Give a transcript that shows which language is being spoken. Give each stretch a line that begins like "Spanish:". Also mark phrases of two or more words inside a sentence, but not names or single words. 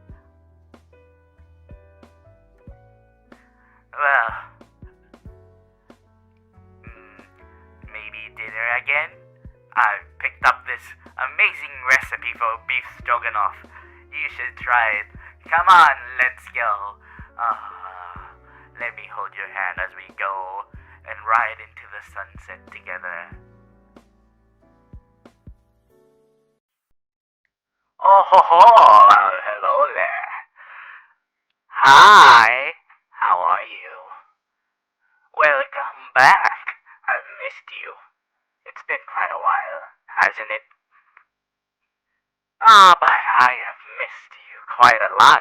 English: Well, maybe dinner again? I picked up this amazing recipe for beef stroganoff. You should try it. Come on, let's go. Let me hold your hand as we go and ride into the sunset together. Oh ho ho! Hello there. Hi. How are you? Welcome back. I've missed you. It's been quite a while, hasn't it? But I have missed you quite a lot.